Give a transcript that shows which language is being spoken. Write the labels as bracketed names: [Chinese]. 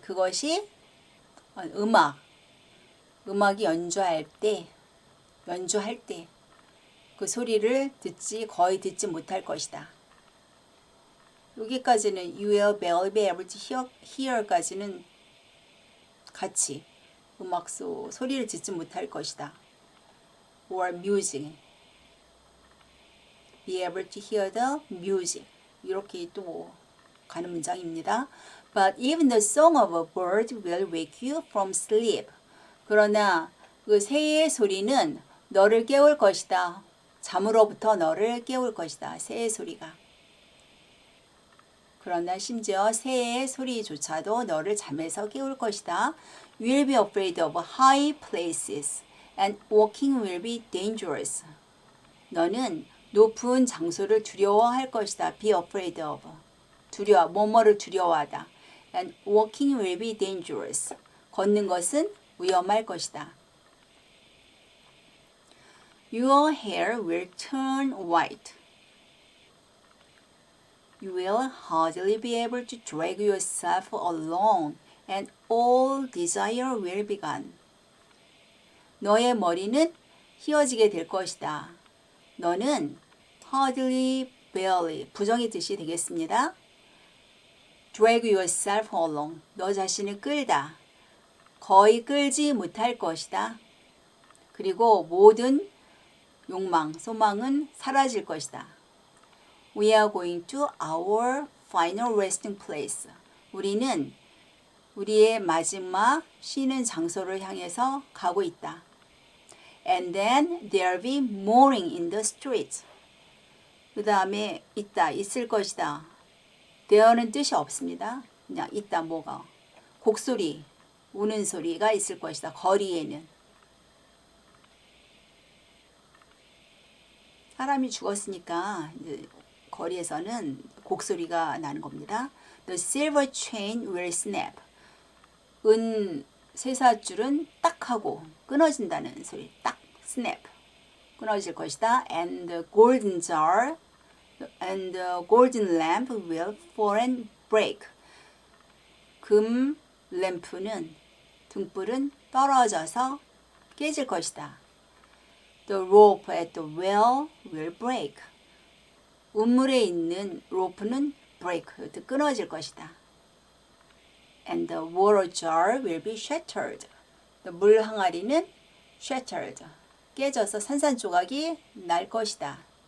[Korean] 그것이 음악이 연주할 때 그 소리를 거의 듣지 못할 것이다. 여기까지는 [English] you will barely be able to hear [Korean] 까지는 같이 소리를 듣지 못할 것이다. [English] or music. be able to hear the music. [Korean] 이렇게 또 가는 문장입니다. [English] But even the song of a bird will wake you from sleep. [Korean] 그러나 그 새의 소리는 너를 깨울 것이다. 잠으로부터 너를 깨울 것이다. 새의 소리가. 그러나 심지어 새의 소리조차도 너를 잠에서 깨울 것이다. [English] You will be afraid of high places and walking will be dangerous. [Korean] 너는 높은 장소를 두려워할 것이다. [English] Be afraid of. [Korean] 뭐뭐를 두려워하다. [English] And walking will be dangerous. [Korean] 걷는 것은 위험할 것이다. [English] Your hair will turn white. You will hardly be able to drag yourself along, and all desire will be gone. [Korean] 너의 머리는 휘어지게 될 것이다. 너는 hardly, barely, 부정의 뜻이 되겠습니다. [English] drag yourself along, [Korean] 너 자신을 끌다. 거의 끌지 못할 것이다. 그리고 모든 욕망, 소망은 사라질 것이다. [English] We are going to our final resting place. [Korean] 우리는 우리의 마지막 쉬는 장소를 향해서 가고 있다. [English] And then there'll be mourning in the streets. [Korean] 그 다음에 있을 것이다. there는 뜻이 없습니다. 그냥 있다, 뭐가. 곡소리, 우는 소리가 있을 것이다. 거리에는. 사람이 죽었으니까 이제 거리에서는 곡소리가 나는 겁니다. [English] The silver chain will snap. [Korean] 은 쇠사줄은 딱 하고 끊어진다는 소리. [English] 딱, snap. [Korean] 끊어질 것이다. [English] And the golden jar and the golden lamp will fall and break. [Korean] 금 램프는, 등불은 떨어져서 깨질 것이다. [English] The rope at the well will break. [Korean] 우물에 있는 로프는 break, 끊어질 것이다. [English] And the water jar will be shattered. [Korean] 물 항아리는 shattered, 깨져서 산산조각이 날 것이다.